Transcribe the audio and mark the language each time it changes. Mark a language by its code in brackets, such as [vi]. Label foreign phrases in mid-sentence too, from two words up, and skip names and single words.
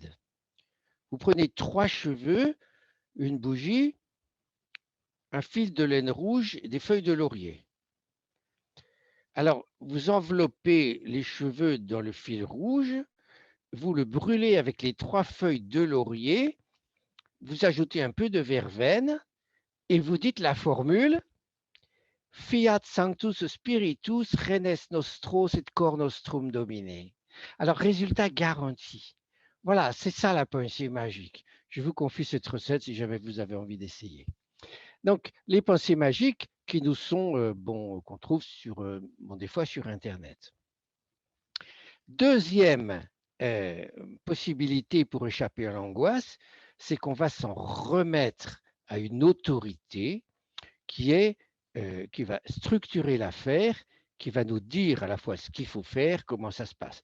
[fr] Vous prenez 3 cheveux, une bougie, un fil de laine rouge et des feuilles de laurier. Alors, vous enveloppez les cheveux dans le fil rouge, vous le brûlez avec les 3 feuilles de laurier, vous ajoutez un peu de verveine et vous dites la formule [la] Fiat Sanctus Spiritus Renes Nostros et Cor Nostrum Domine. [fr] Alors, résultat garanti. Voilà, c'est ça la pensée magique. Je vous confie cette recette si jamais vous avez envie d'essayer. Donc, les pensées magiques qui nous sont, qu'on trouve des fois sur Internet. Deuxième possibilité pour échapper à l'angoisse, c'est qu'on va s'en remettre à une autorité qui va structurer l'affaire, qui va nous dire à la fois ce qu'il faut faire, comment ça se passe.